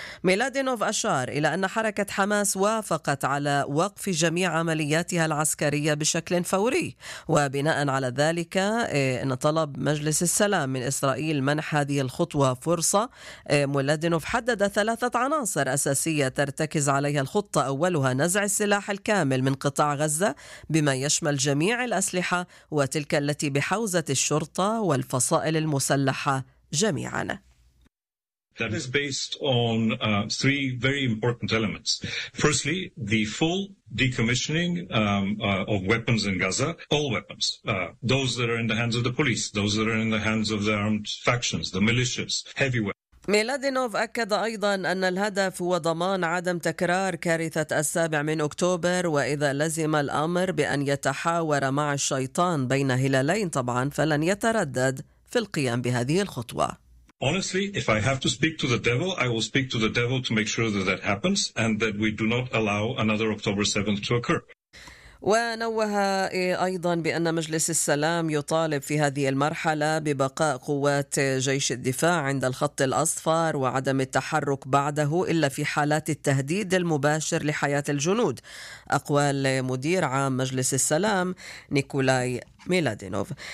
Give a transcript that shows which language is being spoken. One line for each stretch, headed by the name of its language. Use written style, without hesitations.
Arabic: ميلادينوف أشار إلى أن حركة حماس وافقت على وقف جميع عملياتها العسكرية بشكل فوري، وبناء على ذلك إن طلب مجلس السلام من إسرائيل منح هذه الخطوة فرصة. ميلادينوف حدد 3 عناصر أساسية ترتكز عليها الخطة، أولها نزع السلاح الكامل من قطاع غزة بما يشمل جميع الأسلحة وتلك التي بحوزة الشرطة والفصائل المسلحة جميعا.
English: That is based on three very important elements. Firstly, the full decommissioning of weapons in Gaza, all weapons, those that are in the hands of the police, those that are in the hands of the armed factions, the militias, heavy weapons.
Arabic: ميلادينوف أكد أيضا أن الهدف هو ضمان عدم تكرار كارثة 7 أكتوبر، وإذا لزم الأمر بأن يتحاور مع الشيطان بين هلالين طبعا فلن يتردد في القيام بهذه الخطوة.
English: Honestly, if I have to speak to the devil, I will speak to the devil to make sure that that happens and that we do not allow another October 7th to occur.
Arabic: ونوه أيضا بأن مجلس السلام يطالب في هذه المرحلة ببقاء قوات جيش الدفاع عند الخط الأصفر وعدم التحرك بعده إلا في حالات التهديد المباشر لحياة الجنود. أقوال مدير عام مجلس السلام نيكولاي ميلادينوف.